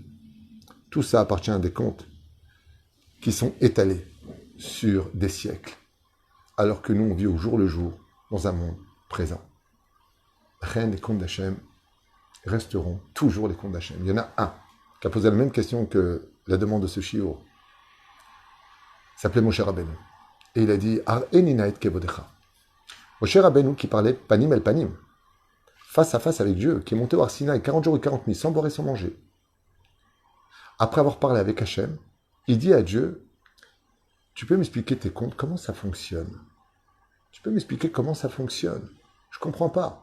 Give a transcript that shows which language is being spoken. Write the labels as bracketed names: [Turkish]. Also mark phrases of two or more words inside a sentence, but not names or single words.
[French] Tout ça appartient à des comptes qui sont étalés sur des siècles, alors que nous, on vit au jour le jour dans un monde présent. Rien des comptes d'Hachem resteront toujours les comptes d'Hachem. Il y en a un qui a posé la même question que la demande de ce shiur. s'appelait Moshe Rabbeinu. Et il a dit [Hebrew] הראני נא את כבודך. [French] Moshe Rabbeinu qui parlait [Hebrew] פנים אל פנים, [French] face à face avec Dieu, qui est monté au Har Sinaï 40 jours et 40 nuits, sans boire et sans manger. Après avoir parlé avec Hachem, il dit à Dieu, tu peux m'expliquer tes comptes, comment ça fonctionne? Tu peux m'expliquer comment ça fonctionne? Je ne comprends pas.